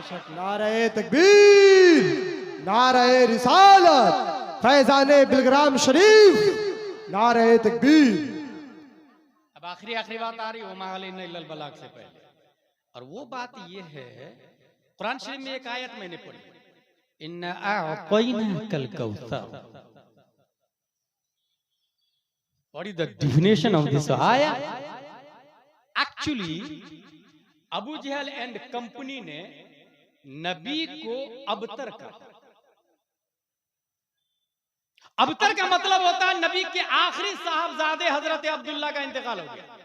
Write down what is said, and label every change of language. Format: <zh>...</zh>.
<hi>नारे तकबीर, नारे रिसालत, फैजाने बिलग्राम शरीफ, नारे तकबीर। अब आखिरी बात आ रही है बलाग से पहले, और वो बात ये है, कुरान शरीफ में एक आयत मैंने पढ़ी,</hi> <ar>इन्ना अअतैनाकल कौसर।</ar> <en>What is the definition of this आया?</en> <hi>Actually, Abu Jahl and company ने नबी को अबतर कहा। अबतर का मतलब होता है नबी के आखिरी साहबजादे हजरत अब्दुल्ला का इंतकाल हो गया।</hi>